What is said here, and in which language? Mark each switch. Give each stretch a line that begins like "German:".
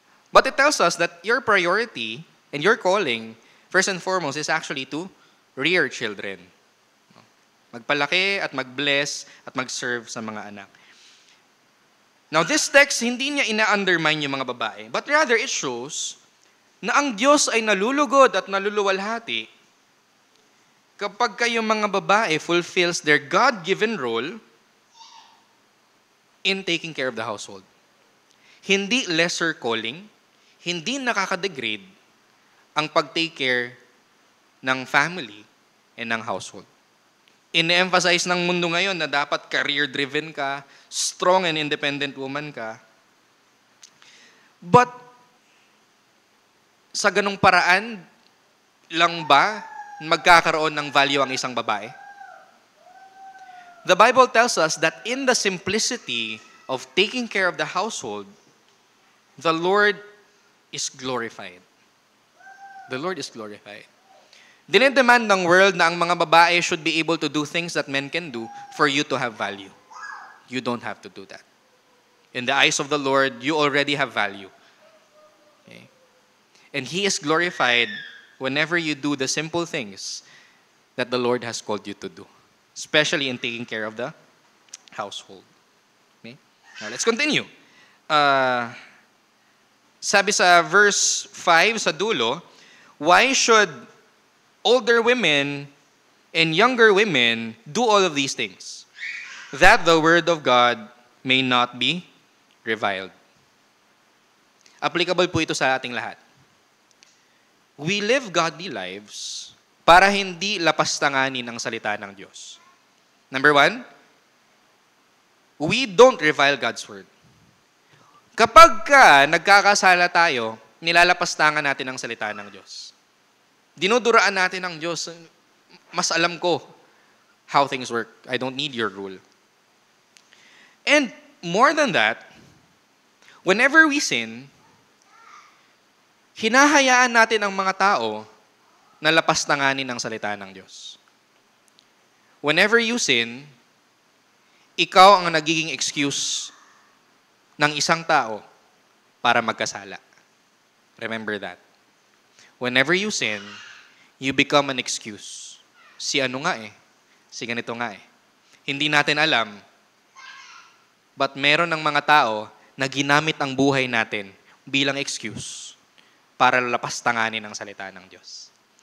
English: But it tells us that your priority and your calling, first and foremost, is actually to rear children.
Filipino: Magpalaki at mag-bless at mag-serve sa mga anak. Now, this text, hindi niya ina-undermine yung mga babae, but rather it shows na ang Diyos ay nalulugod at naluluwalhati kapag kayong mga babae
English: fulfills their God-given role in taking care of the household.
Filipino: Hindi lesser calling, hindi nakaka-degrade ang pag-take care ng family and ng household. Ine-emphasize ng mundo ngayon na dapat career-driven ka,
English: strong and independent woman
Filipino: ka. But, sa ganung paraan lang ba magkakaroon ng value ang isang babae?
English: The Bible tells us that in the simplicity of taking care of the household, the Lord is glorified. The Lord is glorified.
Filipino: Dinedemand ng world na ang mga babae
English: should be able to do things that men can do for you to have value. You don't have to do that. In the eyes of the Lord, you already have value. Okay? And He is glorified whenever you do the simple things that the Lord has called you to do, especially in taking care of the household. Okay? Now, let's continue.
Filipino: Sabi sa verse 5 sa dulo,
English: why should older women and younger women do all of these things? That the word of God may not be reviled.
Filipino: Applicable po ito sa ating lahat.
English: We live godly lives
Filipino: para hindi lapastanganin ang salita ng Diyos.
English: Number 1, we don't revile God's word.
Filipino: Kapag nagkakasala tayo, nilalapastangan natin ang salita ng Diyos. Dinuduraan natin ang Diyos. Mas alam ko
English: how things work. I don't need your rule. And more than that, whenever we sin,
Filipino: hinahayaan natin ang mga tao na lapastanganin ang salita ng Diyos.
English: Whenever you sin,
Filipino: ikaw ang nagiging excuse ng isang tao para magkasala.
English: Remember that. Whenever you sin, you become an excuse.
Filipino: Si ano nga eh. Si ganito nga eh. Hindi natin alam, but meron ng mga tao na ginamit ang buhay natin bilang excuse para lapastanganin ang salita ng Diyos.